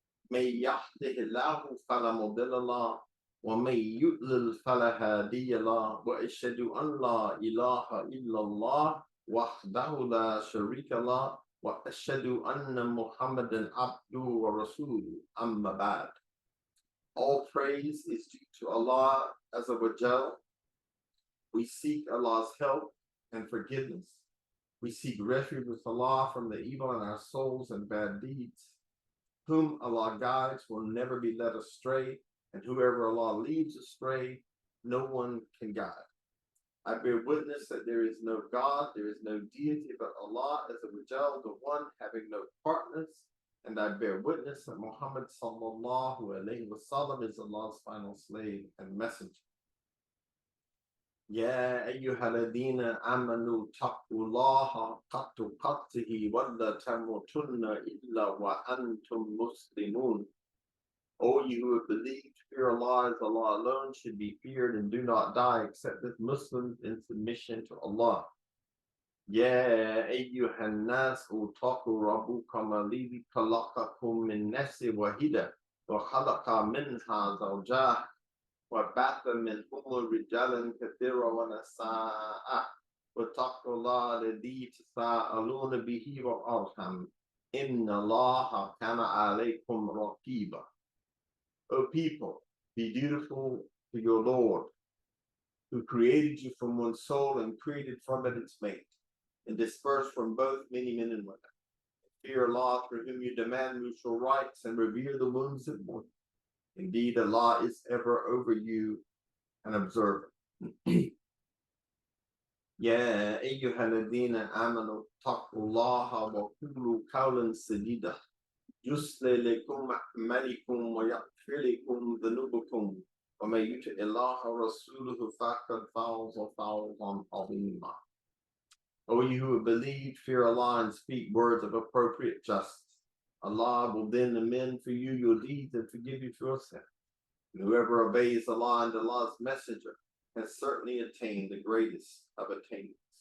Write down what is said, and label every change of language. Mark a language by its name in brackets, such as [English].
[Arabic] من يهده الله فلا مضل له ومن يضلل فلا هادي له وأشهد أن لا إله إلا الله وحده لا شريك له وأشهد أن محمدا عبده ورسوله أما بعد. [English] All praise is due to Allah Azza wa Jal. We seek Allah's help and forgiveness. We seek refuge with Allah from the evil in our souls and bad deeds. Whom Allah guides will never be led astray, and whoever Allah leads astray, no one can guide. I bear witness that there is no God, there is no deity but Allah Azza wa Jal, the one having no partners, and I bear witness that Muhammad sallallahu alayhi wa sallam is Allah's final slave and messenger. [Arabic] يا أيها الذين آمنوا اتقوا الله حق تقاته ولا تموتن إلا وأنتم مسلمون. [English] O you who have believed, fear Allah as Allah alone should be feared, and do not die except as Muslims in submission to Allah. [Arabic] يا أيها الناس اتقوا ربكم الذي خلقكم من نفس واحدة وخلق منها زوجها وبعث منهما رجالا كثيرا ونساء واتقوا الله الذي تساءلون به والأرحام إن الله كان عليكم رقيبا. [English] O people, be dutiful to your Lord, who created you from one soul and created from it its mate, and dispersed from both many men and women. Fear Allah, through whom you demand mutual rights and revere the wounds that mourn. Indeed, Allah is ever over you and observer. [Arabic] يا أيها الذين آمنوا اتقوا الله وقولوا قولا سديدا يصلح لكم أعمالكم ويغفر لكم ذنوبكم ومن يطع الله ورسوله فقد فاز فوزا عظيما. [English] O you who have believed, fear Allah and speak words of appropriate justice. Allah will then amend for you your deeds and forgive you for your sins. And whoever obeys Allah and Allah's messenger has certainly attained the greatest of attainments.